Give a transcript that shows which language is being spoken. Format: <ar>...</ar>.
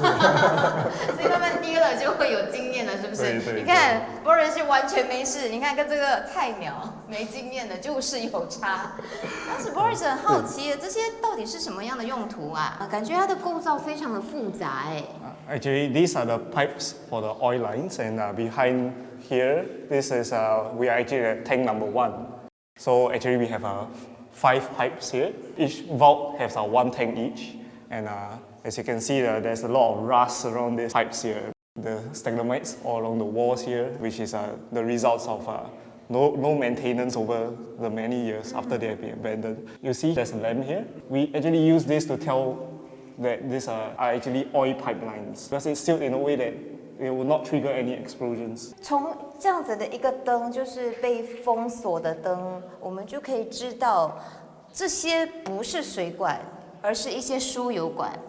<zh>所以慢慢跌了就会有经验了，是不是？对。你看，Boris是完全没事，你看跟这个菜鸟没经验的就是有差。当时 Boris 很好奇，这些到底是什么样的用途啊？感觉它的构造非常的复杂哎。</zh> <en>Actually, these are the pipes for the oil lines, and behind here, this is we are actually at tank number 1. So actually, we have 5 pipes here. Each vault has 1 tank each, and as you can see, there's a lot of rust around these pipes here. The stalagmites all along the walls here, which is the results of no maintenance over the many years after they have been abandoned. You see, there's a lamp here. We actually use this to tell that these are actually oil pipelines because it's sealed in a way that it will not trigger any explosions.</en> <zh>从这样子的一个灯，就是被封锁的灯，我们就可以知道，这些不是水管，而是一些输油管。</zh>